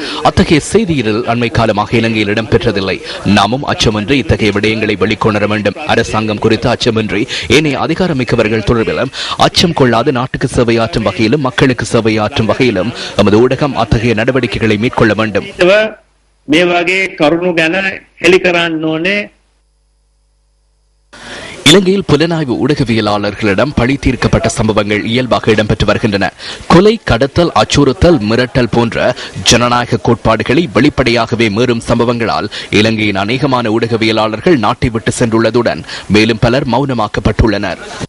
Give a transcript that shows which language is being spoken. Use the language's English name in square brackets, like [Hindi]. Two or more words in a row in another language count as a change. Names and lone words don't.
[Tamil] அத்தகைய செய்தியில் அண்மை காலமாக இலங்கையில் இடம்பெற்றதில்லை. நாமும் அச்சமின்றி இத்தகைய விடயங்களை வெளிக்கொணர வேண்டும். அரசாங்கம் குறித்து அச்சமின்றி ஏனைய அதிகாரமிக்கவர்கள் தொடர்பிலும் அச்சம் கொள்ளாது நாட்டுக்கு சேவையாற்றும் வகையிலும் மக்களுக்கு சேவையாற்றும் வகையிலும் நமது ஊடகம் அத்தகைய நடவடிக்கைகளை மேற்கொள்ள வேண்டும். [Sinhala] මේ වගේ කරුණු ගැන හෙළි කරන්න ඕනේ. [Tamil] இலங்கையில் புலனாய்வு ஊடகவியலாளர்களிடம் பழி தீர்க்கப்பட்ட சம்பவங்கள் இயல்பாக இடம்பெற்று வருகின்றன. கொலை, கடத்தல், அச்சுறுத்தல், மிரட்டல் போன்ற ஜனநாயக கோட்பாடுகளை வெளிப்படையாகவே மீறும் சம்பவங்களால் இலங்கையின் அநேகமான ஊடகவியலாளர்கள் நாட்டை விட்டு சென்றுள்ளதுடன் மேலும் பலர் மௌனமாக்கப்பட்டுள்ளனர்.